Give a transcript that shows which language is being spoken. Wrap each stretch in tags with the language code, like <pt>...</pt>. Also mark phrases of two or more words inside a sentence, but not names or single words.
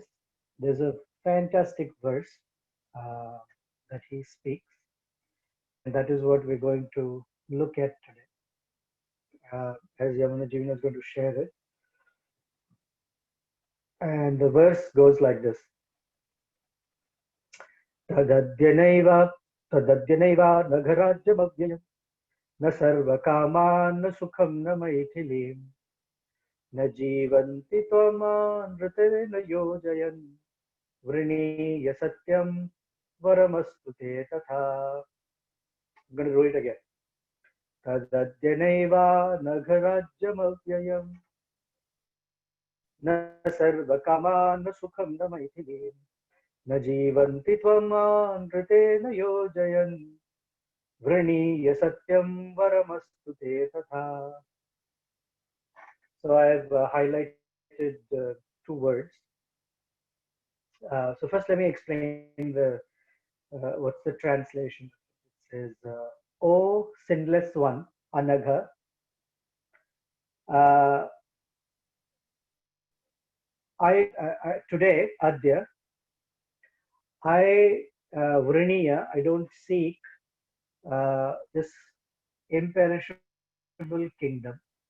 <en>There's a fantastic verse that he speaks, and that is what we're going to look at today. As Yamuna Jivana is going to share it. And the verse goes like this.</en> <sa>Tadadyanaiva nagarajyamavyayam na sarvakaman na sukham na maithilim na jivanti tvaman rtena yojayan vriniya satyam varamastute tatha.</sa> <en>I'm going to do it again.</en> <sa>Tadadyanaiva nagarajyamavyayam na sarvakaman na sukham na maithilim na jivanti tvaman rtena yojayan vriniya satyam varamastute tatha.</sa> <en>So I've highlighted two words. So first, let me explain the what's the translation. It says, "O sinless one, Anagha, I today, Adya, I Vriniya, I don't seek this imperishable kingdom.</en>